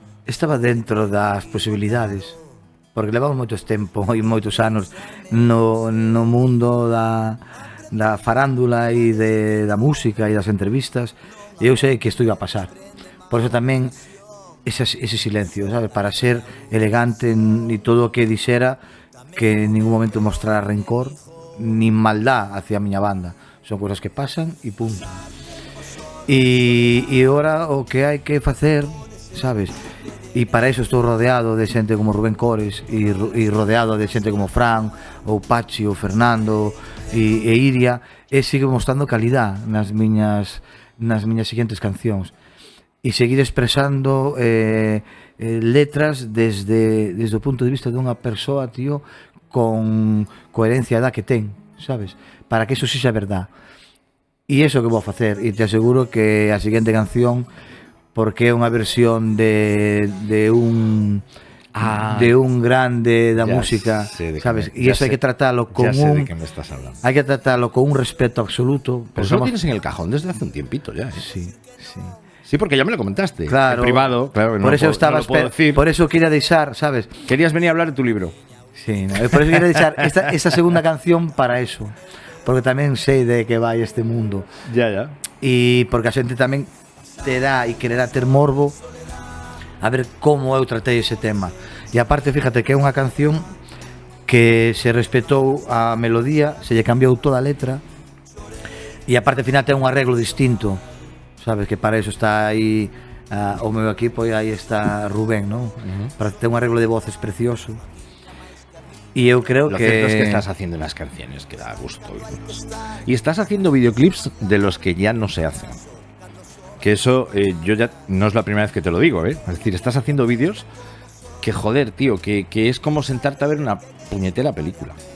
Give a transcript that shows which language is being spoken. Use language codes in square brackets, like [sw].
[gl] Estaba dentro das posibilidades, porque levamos moitos tempo e moitos anos no mundo da farándula e da música e das entrevistas, e eu sei que isto iba a pasar. Por eso tamén ese silencio, sabes? Para ser elegante y todo o que dixera que en ningún momento mostrara rencor ni maldad hacia a miña banda. Son cousas que pasan e punto. E agora o que hai que facer, sabes? E para iso estou rodeado de xente como Rubén Cores e rodeado de xente como Fran ou Pachi ou Fernando e Iria, e sigo mostrando calidad nas miñas seguintes cancións e seguir expresando letras desde o punto de vista dunha persoa, tío, con coherencia da que ten, sabes? [es] Para que eso sí sea verdad. [gl] E iso que vou facer, e te aseguro que a seguinte canción, porque é unha versión de un grande da música, sabes? E iso hai que tratarlo con hai que tratarlo con un respeto absoluto. [es] Pero eso lo tienes en el cajón desde hace un tiempito ya, ¿eh? Sí, sí. Sí, porque ya me lo comentaste. Claro. En privado, claro. Que por eso no puedo decir. [gl] Por eso quería deixar, sabes? [es] Querías venir a hablar de tu libro. [gl] Sí, no, por eso quería deixar esta segunda canción para eso. Porque tamén sei de que vai este mundo. [es] Ya. [gl] E porque a xente tamén te dá e quererá ter morbo a ver como eu tratei ese tema. E aparte, fíjate que é unha canción que se respetou a melodía, se lle cambiou toda a letra, e aparte, final, ten un arreglo distinto, sabes, que para eso está aí o meu equipo, e aí está Rubén, ¿no? Para ter un arreglo de voces precioso. [es] Y yo creo Lo que... cierto es que estás haciendo unas canciones que da gusto. Y estás haciendo videoclips de los que ya no se hacen. Que eso, yo ya no es la primera vez que te lo digo, ¿eh? Es decir, estás haciendo vídeos que, joder, tío, que es como sentarte a ver una puñetera película.